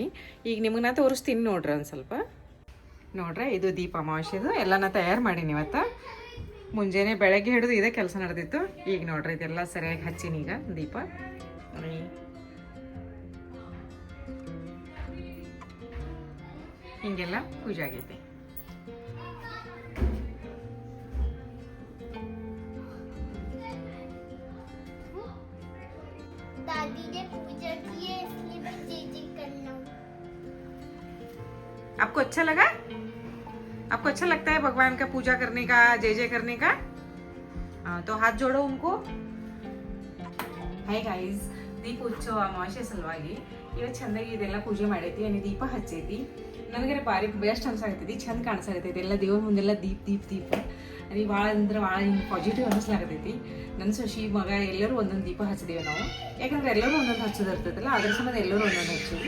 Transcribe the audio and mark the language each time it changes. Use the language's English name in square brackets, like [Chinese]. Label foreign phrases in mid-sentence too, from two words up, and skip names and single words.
[Kannada] ಈಗ ನಿಮ್ಗೆ ನಾ ತೋರಿಸ್ತೀನಿ ನೋಡ್ರಿ ಒಂದು ಸ್ವಲ್ಪ. ನೋಡ್ರಿ, ಇದು ದೀಪ ಅಮಾವಾಸ್ಯೆದು ಎಲ್ಲ ನಾ ತಯಾರು ಮಾಡೀನಿ ಇವತ್ತು. ಮುಂಜಾನೆ ಬೆಳಗ್ಗೆ ಹಿಡಿದು ಇದೇ ಕೆಲಸ ನಡೆದಿತ್ತು. ಈಗ ನೋಡ್ರಿ ಇದೆಲ್ಲ ಸರಿಯಾಗಿ ಹಚ್ಚೀನಿ ಈಗ ದೀಪ. ಹಿಂಗೆಲ್ಲ ಪೂಜೆ ಆಗೈತಿ. [Hindi] दादी ने पूजा की है इसलिए मैं जय करना हूँ। आपको अच्छा लगा? आपको अच्छा लगता है भगवान का पूजा करने का, जय जय करने का? हाँ, तो हाथ जोड़ो उनको. [English] hi guys, [Kannada] ದೀಪ ಉತ್ಸವ ಅಮಾವಾಸ್ಯೆ ಸಲುವಾಗಿ ಇವತ್ತು ಚಂದಾಗಿ ಇದೆಲ್ಲ ಪೂಜೆ ಮಾಡೈತಿ. ದೀಪ ಹಚ್ಚೈತಿ. ನನಗೆ ಭಾರಿ ಬೆಸ್ಟ್ ಅನ್ಸಾಕತ್ತೈತಿ, ಚಂದ ಕಾಣಿಸಾಕತ್ತೈತಿ. ಎಲ್ಲ ದೇವ್ರ ಮುಂದೆಲ್ಲ ದೀಪ ದೀಪ ದೀಪ ಭಾಳ ಅಂದ್ರೆ ಭಾಳ ಹಿಂಗೆ ಪಾಸಿಟಿವ್ ಅನಿಸ್ಲಾಕತ್ತೈತಿ. ನನ್ನ ಸೊಸಿ ಮಗ ಎಲ್ಲರೂ ಒಂದೊಂದು ದೀಪ ಹಚ್ಚಿದೀವಿ ನಾವು. ಯಾಕಂದ್ರೆ ಎಲ್ಲರೂ ಒಂದೊಂದು ಹಚ್ಚೋದು ಇರ್ತೈತಲ್ಲ, ಅದ್ರ ಸಂಬಂಧ ಎಲ್ಲರೂ ಒಂದೊಂದು ಹಚ್ಚಿವಿ.